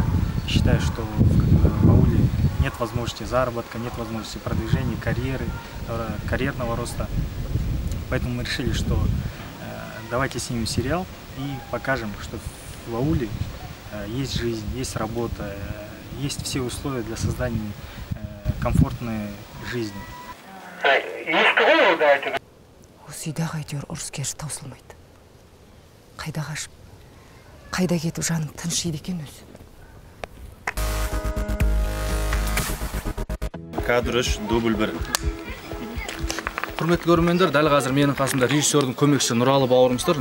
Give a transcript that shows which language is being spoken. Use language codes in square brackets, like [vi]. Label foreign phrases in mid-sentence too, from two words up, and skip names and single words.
[ru] Считаю, что в ауле нет возможности заработка, нет возможности продвижения, карьеры, карьерного роста. Поэтому мы решили, что давайте снимем сериал и покажем, что в ауле есть жизнь, есть работа, есть все условия для создания комфортной жизни. [kk] Осы үйде әйтеуір ұрыс-керіс таусылмайды. Қайда қашып, қайда кетіп жаным тыншиды екен өзі. [ru] Кадр 3, дубль 1. [kk] Құрметті көрермендер, дәл қазір менің қасымда режиссердің көмекшісі Нұралы бауырымыз тұр.